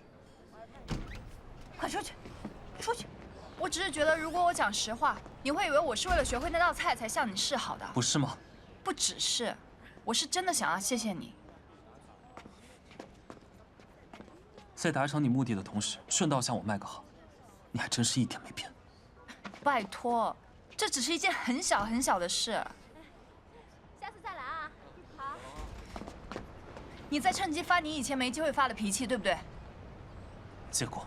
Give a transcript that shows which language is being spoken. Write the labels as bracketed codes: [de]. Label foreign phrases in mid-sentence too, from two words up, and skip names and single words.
[zh] 快出去，出去！我只是觉得，如果我讲實話，你會以為我是為了學會那道菜才向你示好的。不是嗎？不只是，我是真的想要謝謝你。在達成你目的的同時，順道向我賣個好，你還真是一點沒變。拜託，這只是一件很小很小的事。下次再來啊！好。你在趁機發你以前沒機會發的脾氣，對不對？結果，